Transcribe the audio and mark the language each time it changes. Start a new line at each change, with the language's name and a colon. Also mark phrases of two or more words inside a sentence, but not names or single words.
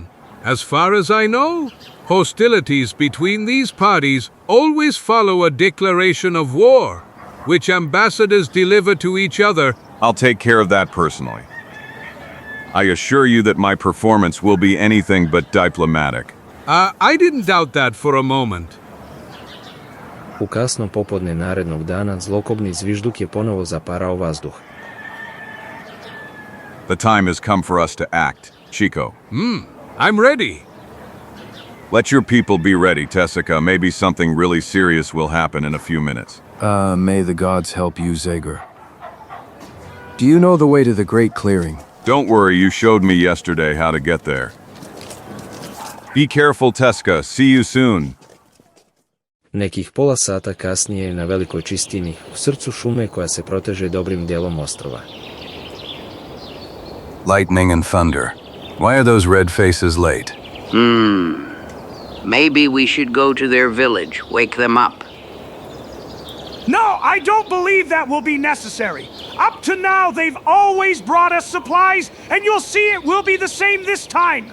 English: As far as I know, hostilities between these parties always follow a declaration of war, which ambassadors deliver to each other. I'll take care of that personally. I assure you that my performance will be anything but diplomatic. I didn't doubt that for a moment.
Serbian: U kasno popodne narednog dana zlokobni zvižduk je ponovo zaparao vazduh.
English: The time has come for us to act, Chico. I'm ready. Let your people be ready, Tessica. Maybe something really serious will happen in a few minutes. May the gods help you, Zagor. Do you know the way to the Great Clearing? Don't worry, you showed me yesterday how to get there. Be careful, Tessica. See you soon.
Serbian: Nekih pola sata kasnije je na velikoj čistini, u srcu šume koja se proteže dobrim dijelom ostrva.
English: Lightning and thunder. Why are those red faces late? Maybe we should go to their village, wake them up. No, I don't believe that will be necessary. Up to now, they've always brought us supplies, and you'll see it will be the same this time.